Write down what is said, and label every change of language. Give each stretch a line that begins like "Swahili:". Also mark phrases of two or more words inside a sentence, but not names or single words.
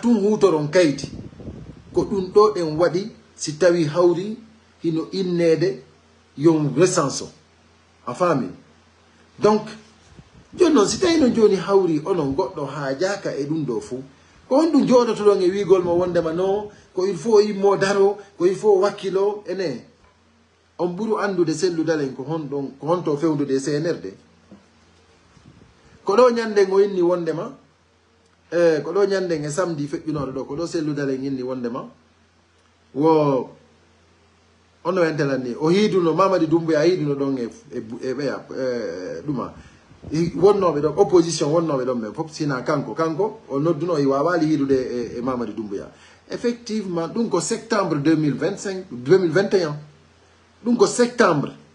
Fula: tun hutoron kayiti ko ɗum ɗo ɗen waɗi si tawi hawri hino innede yon recense o a faami donc joni noon si tawi no joni hawri onon goɗɗo hajaka e ɗum ɗo fo ko honɗum joɗoto ɗon e wigol mo wondema no ko
French: il faut
Fula: yimmo daro ko
French: il faut
Fula: wakkilo ene on ɓuuru andude Sellu Dalen ko honto fewdude e CNRD ko ɗo ñanden o inni wondema ko ɗo ñanden e samedi feƴƴunoɗo ɗo ko ɗo Sellu Dalen inni wondema wo ono entelanni o hiiduno Mamadi Doumbouya hiiduno ɗon e ɓeya ɗuma wonnoɓe ɗon opposition wonnoɓe ɗon ɓe fof sina kanko o nodduno o wawali hiidude e Mamadi Doumbouya effectivement ɗum ko septembre 2021 ɗum ko septembre